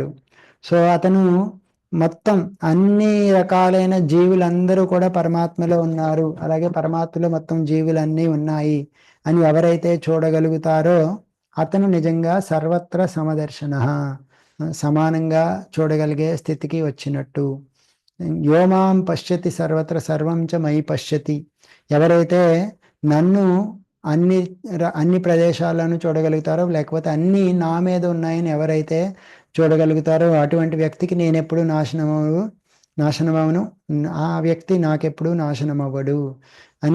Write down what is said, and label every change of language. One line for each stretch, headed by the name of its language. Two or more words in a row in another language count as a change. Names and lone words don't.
Telugu: సో అతను మొత్తం అన్ని రకాలైన జీవులందరూ కూడా పరమాత్మలో ఉన్నారు, అలాగే పరమాత్మలో మొత్తం జీవులన్నీ ఉన్నాయి అని ఎవరైతే చూడగలుగుతారో అతను నిజంగా సర్వత్ర సమదర్శన, సమానంగా చూడగలిగే స్థితికి వచ్చినట్టు.
Sanskrit: యోమాం పశ్యతి సర్వత్ర సర్వం చ మయి పశ్యతి,
Telugu: ఎవరైతే నన్ను అన్ని ప్రదేశాలను చూడగలుగుతారో, లేకపోతే అన్నీ నా మీద ఉన్నాయని ఎవరైతే చూడగలుగుతారో అటువంటి వ్యక్తికి నేను ఎప్పుడు నాశనమవును, ఆ వ్యక్తి నాకెప్పుడు నాశనమవ్వడు అని